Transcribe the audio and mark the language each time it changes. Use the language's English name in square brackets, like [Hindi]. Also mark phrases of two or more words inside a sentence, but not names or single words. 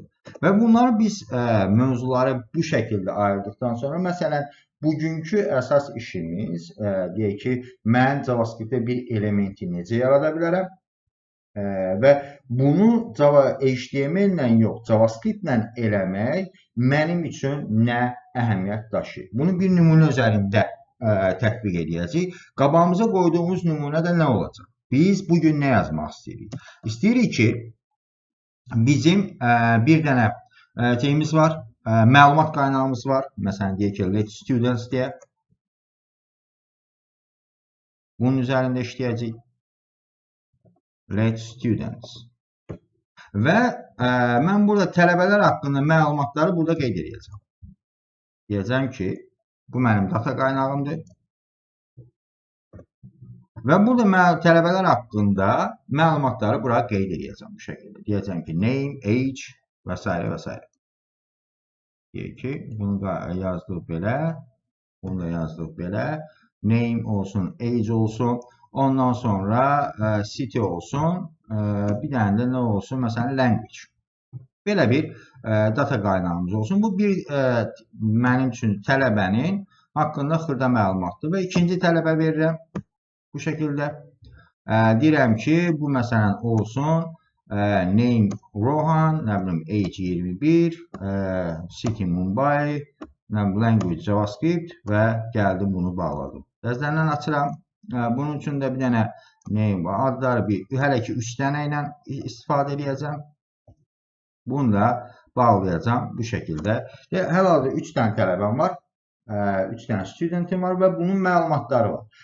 [Azerbaijani] Və bunları biz mövzuları bu şəkildə ayırdıqdan sonra, məsələn, bugünkü əsas işimiz, deyək ki, mən JavaScript-də bir elementi necə yarada bilərəm və bunu HTML ilə yox, JavaScript ilə eləmək mənim üçün nə əhəmiyyət daşıyır. Bunu bir nümunə üzərində tətbiq edəcəyik. Qabağımıza qoyduğumuz nümunə də nə olacaq? Biz bugün nə yazmaq istəyirik? İstəyirik ki, bizim bir dənə şeyimiz var, məlumat qaynağımız var. Məsələn, deyək ki, [English] let students deyə. [Azerbaijani] Bunun üzərində işləyəcək. [English] Let students. [Azerbaijani] Və mən burada tələbələr haqqında məlumatları burada qeyd edəcəm. Deyəcəm ki, bu mənim data qaynağımdır. Və burada tələbələr haqqında məlumatları bura qeyd edəcəm bu şəkildə. Deyəcəm ki, [English] name, age [Azerbaijani] və s. və s. Deyək ki, bunu da yazdıq belə. Bunu da yazdıq belə. Name olsun, age olsun. Ondan sonra city olsun. Bir dənə də nə olsun? Məsələn, language. Belə bir data qaynağımız olsun. Bu bir mənim üçün tələbənin haqqında xırda məlumatdır. Və ikinci tələbə verirəm. Bu şəkildə deyirəm ki, bu məsələn olsun name Rohan, nə bilim age 21, city Mumbai, language JavaScript və gəldim bunu bağladım. Dəzlərdən açıram. Bunun üçün də bir dənə name adları hələ ki 3 dənə ilə istifadə edəcəm. Bunu da bağlayacağım bu şəkildə. Hal-hazırda 3 dənə tələbəm var. 3 dənə studentim var və bunun məlumatları var.